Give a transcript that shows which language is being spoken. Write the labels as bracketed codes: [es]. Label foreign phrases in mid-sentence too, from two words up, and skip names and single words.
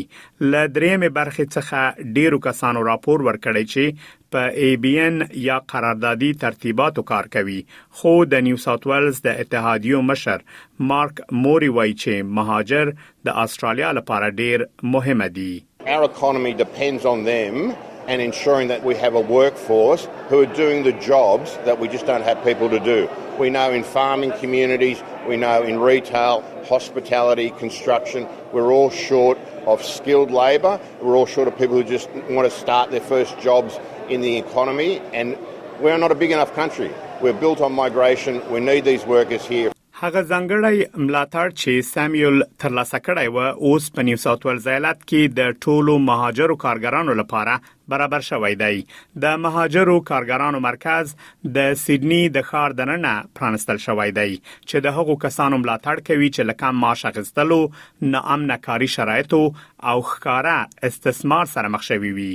[ps] له درېمې برخې څخه ډیرو کسانو راپور ورکړی چې په ABN یا قراردادي ترتیباتو کار کوي. خو د نیو ساوث ویلز د اتحادیو مشر مارک موري وایي چې مهاجر د استرالیا لپاره ډیر مهمه دي. [en] Our economy depends on them and ensuring that we have a workforce who are doing the jobs that we just don't have people to do. We know in farming communities, we know in retail, hospitality, construction, we're all short of skilled labour. We're all short of people who just want to start their first jobs in the economy, and we're not a big enough country. We're built on migration. We need these workers here. [ps] هغه ځانګړی ملاتړ چې سیمیول ترلاسه کړی و اوس په نیو ساوث ویلز ایالت کې د ټولو مهاجرو کارګرانو لپاره برابر شوی دی. د مهاجرو کارګرانو مرکز د سیدنی د ښار دننه پرانستل شوی دی چې د هغو کسانو ملاتړ کوي چې له کم معاش اخیستلو، ناامنه کاري شرایطو او ښکاره استثمار سره مخ شوي وي.